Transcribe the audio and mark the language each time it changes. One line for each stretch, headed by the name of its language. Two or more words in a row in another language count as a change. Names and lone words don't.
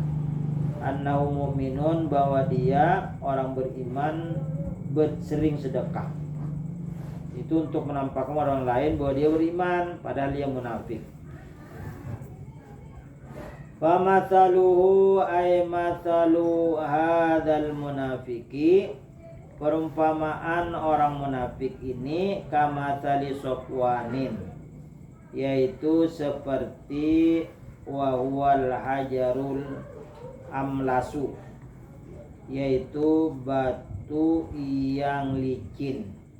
Arabic: أنه مؤمن,
Indonesian: bahwa dia orang beriman, sering sedekah. Itu untuk menampakkan orang lain bahwa dia beriman, padahal dia munafik.
Arabic: فمثله أي مثل هذا المنافق,
Indonesian: perumpamaan orang munafik ini
Arabic: كمثل صفوان,
Indonesian: yaitu seperti
Arabic: وهو الحجر الأملس,
Indonesian: yaitu batu yang licin.